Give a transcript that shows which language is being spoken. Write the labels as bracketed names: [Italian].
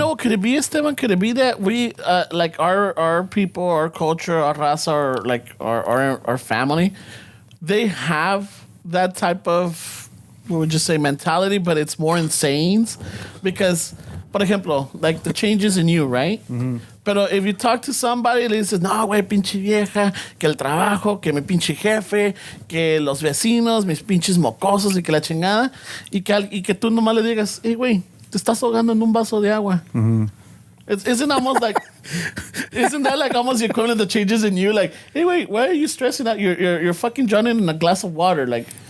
[English] You know, could it be, Esteban? Could it be that we like our people, our culture, our raza, or like our family, they have that type of, we would just say, mentality, but it's more insane because, [Spanish] por ejemplo, [English] like the changes in you, right? Mm-hmm. [Spanish] Pero [English] if you talk to somebody, [Spanish] le dices, no, güey, pinche vieja, que el trabajo, que mi pinche jefe, que los vecinos, mis pinches mocosos y que la chingada, y que tú nomás le digas, hey, güey, te estás ahogando en un vaso de agua. Mm-hmm. [English] Isn't that like almost the equivalent of the changes in you? Like, hey, wait, why are you stressing out? You're fucking drowning in a glass of water, like.